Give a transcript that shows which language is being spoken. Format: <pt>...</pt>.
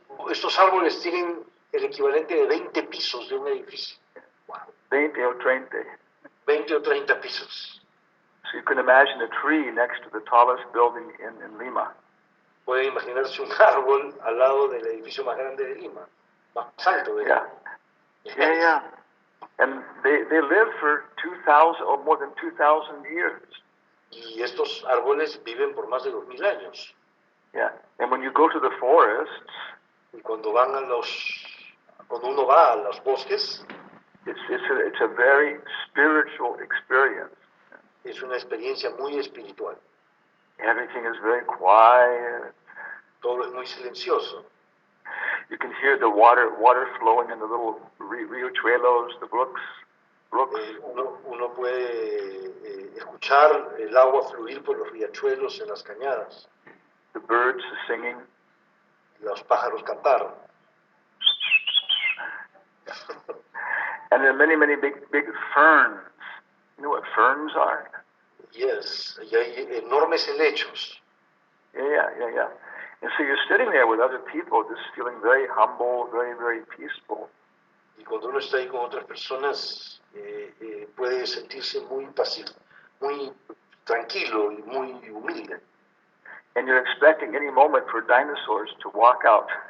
<es>Estos árboles tienen el equivalente de 20 pisos de un edificio.</es> <en>Wow. 20 or 30.</en> <es>20 o 30 pisos.</es> <en>So you can imagine a tree next to the tallest building in Lima.</en> <es>Puede imaginarse un árbol al lado del edificio más grande de Lima, más alto de Lima.</es> <en>Yeah. And they live for 2,000 or more than 2,000 years.</en> <es>Y estos árboles viven por más de 2000 años.</es> <en>Yeah. And when you go to the forests,</en> <es>y cuando uno va a los bosques,</es> <en>it's a very spiritual experience.</en> <es>Es una experiencia muy espiritual.</es> <en>Everything is very quiet.</en> <es>Todo es muy silencioso.</es> <en>You can hear the water flowing in the little riachuelos, the brooks.</en> <es>Uno puede escuchar el agua fluir por los riachuelos en las cañadas.</es> <en>The birds singing.</en> <es>Los pájaros cantar.</es> <en>And there are many big ferns. You know what ferns are?</en> <es>Yes, y hay enormes helechos.</es> <en>Yeah. And so you're sitting there with other people, just feeling very humble, very peaceful.</en> <es>Y cuando uno está ahí con otras personas, puede sentirse muy pasivo, muy tranquilo y muy humilde.</es> <en>And you're expecting any moment for dinosaurs to walk out.</en>